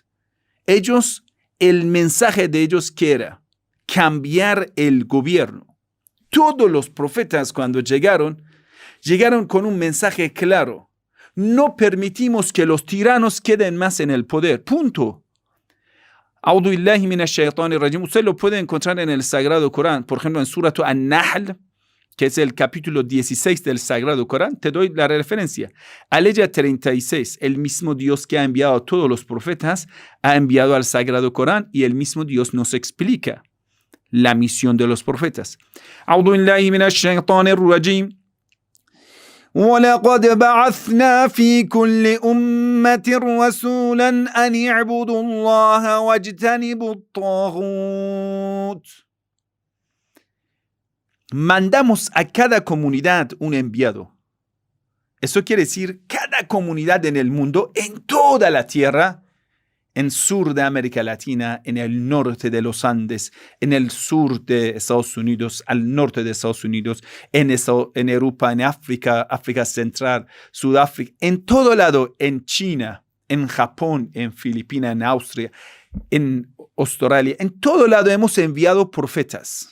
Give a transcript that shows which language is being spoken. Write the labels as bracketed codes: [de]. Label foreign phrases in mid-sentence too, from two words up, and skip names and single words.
[es] Ellos, el mensaje de ellos que era cambiar el gobierno. Todos los profetas cuando llegaron con un mensaje claro. No permitimos que los tiranos queden más en el poder. Punto. [ar] أعوذ بالله من الشيطان الرجيم. [es] Usted lo puede encontrar en el Sagrado Corán. Por ejemplo, en Surah An-Nahl, que es el capítulo 16 del Sagrado Corán. Te doy la referencia. Aleya 36. El mismo Dios que ha enviado a todos los profetas ha enviado al Sagrado Corán y el mismo Dios nos explica la misión de los profetas. [ar] أعوذ بالله من الشيطان الرجيم. وَلَقَدْ بَعَثْنَا فِي كُلِّ أُمَّةٍ رَسُولًا أَنِ اعْبُدُوا اللَّهَ وَاجْتَنِبُوا الطَّاغُوتَ. [es] Mandamos a cada comunidad un enviado. Eso quiere decir cada comunidad en el mundo, en toda la tierra, en sur de América Latina, en el norte de los Andes, en el sur de Estados Unidos, al norte de Estados Unidos, en Europa, en África, África Central, Sudáfrica, en todo lado, en China, en Japón, en Filipinas, en Austria, en Australia, en todo lado hemos enviado profetas.